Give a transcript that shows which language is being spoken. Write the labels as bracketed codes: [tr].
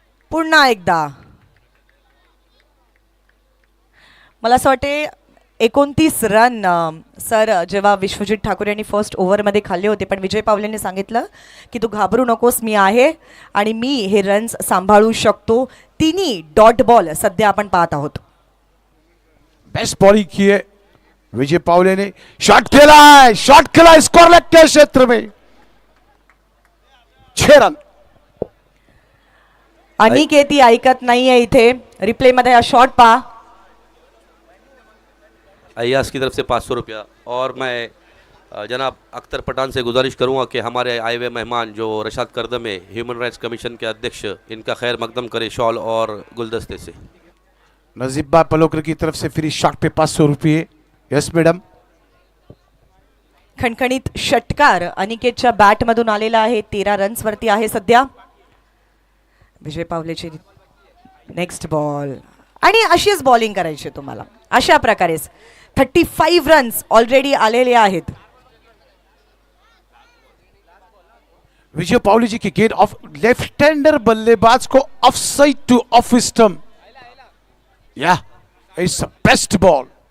[mr] पुन्हा एकदा मला असं वाटते 29 रन सर जेव्हा विश्वजित ठाकूर यांनी फर्स्ट ओव्हरमध्ये खाल्ले होते, पण विजय पावलेने सांगितलं की तू घाबरू नकोस, मी आहे आणि मी हे रन्स सांभाळू शकतो। तिन्ही डॉट बॉल सध्या आपण पाहत आहोत। [hi] बेस्ट बॉलिंग की है विजय पावले ने, शॉट खेला है, शॉट खेला स्कोर लेग के क्षेत्र में 6 रन। [mr] अनिकेत ऐकत नाहीये इथे, रिप्ले मध्ये हा शॉट पहा। [hi] अय्याज की तरफ से 500 रुपया। और मैं जनाब अख्तर पठान से गुजारिश करूंगा कि हमारे आए हुए मेहमान जो रशाद करदमे ह्यूमन राइट्स कमीशन के अध्यक्ष, इनका खैर मकदम करे शॉल और गुलदस्ते से। नजीब पलोकर की तरफ से फ्री शॉट पे 500 रुपये। [en] Yes madam. [mr] खणखणीत षटकार अनिकेतच्या बॅट मधून आलेला आहे, 13 रन्स वरती आहे सध्या। विजय पावलेची नेक्स्ट बॉल, आणि अशीच बॉलिंग करायची तुम्हाला, अशा प्रकारेच 35 रन्स ऑलरेडी आलेले आहेत। [hi] विजय पावले जी की गेंद ऑफ लेफ्ट हैंडर बल्लेबाज को of side two off stump, [en] या it's a best ball.